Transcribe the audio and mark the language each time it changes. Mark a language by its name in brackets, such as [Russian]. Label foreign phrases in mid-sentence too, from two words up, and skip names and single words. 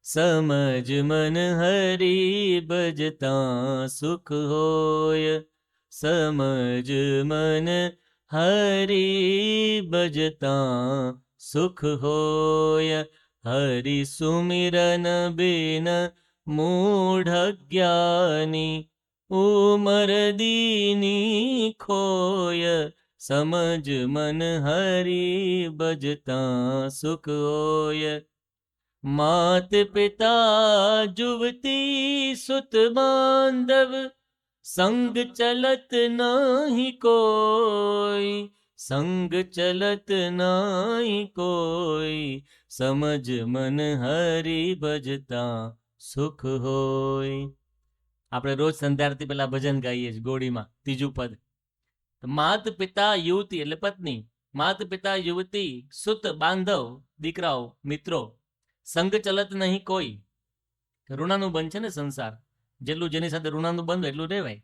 [Gujarati] સમજ મન હરી ભજતા સુખ હોય, સમજ મન હરી ભજતા સુખ હોય, હરિ સુમિરન બિન મૂઢ જ્ઞાની, ઉમર દીની ખોય, સમજ મન હરી ભજતા સુખ હોય. [Hindi] માત પિતા जुवती सुत बांधव, संग चलत नहीं कोई, संग चलत नहीं कोई, [Gujarati] સમજ મન હરિ ભજતા સુખ હોય. આપણે રોજ સંધ્યારતી પેલા ભજન ગાઈએ છીએ ગોળીમાં, ત્રીજું પદ. માત પિતા યુવતી એટલે પત્ની, માત પિતા યુવતી, સુત બાંધવ દીકરાઓ મિત્રો, [Hindi] संग चलत नहीं कोई. [Gujarati] ઋણાનું બંધ છે ને સંસાર, જેટલું જેની સાથે ઋણાનું બંધ એટલું રહેવાય.